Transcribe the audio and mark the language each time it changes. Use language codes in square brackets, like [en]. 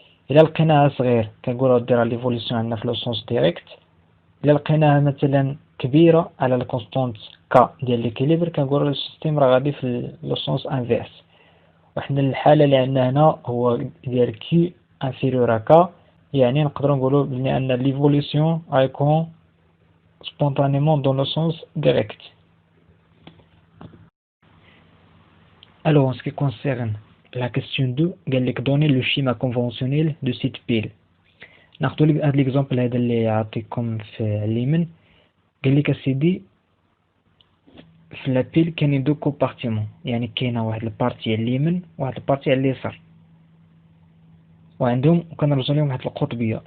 [ar] الا لقيناها صغير كنقولوا دير ليفوليسيون عندنا في لو سونس ديريكت، الا لقيناها مثلا كبيره على لا كونستونت ك ديال ليكيليبر كنقولوا السيستيم راه غادي في لو سونس انفيرس. وحنا الحاله اللي عندنا هنا هو ديال كي انفيريور ا ك، يعني نقدروا نقولوا بلي ان ليفوليسيون غيكون [fr] spontanément dans le sens direct. Alors en ce qui concerne la question 2 [ar] قال لك [fr] donner le schéma conventionnel de cette pile. [ar] ناخذ هذا l'exemple هذا اللي عطيكم في اليمين. قال لك اسيدي في لا بيل كاينين دو كومبارتيمون، يعني كاينه واحد البارتي على اليمين وواحد البارتي على اليسار، وعندهم كنرمزوا لهم واحد القطبيه.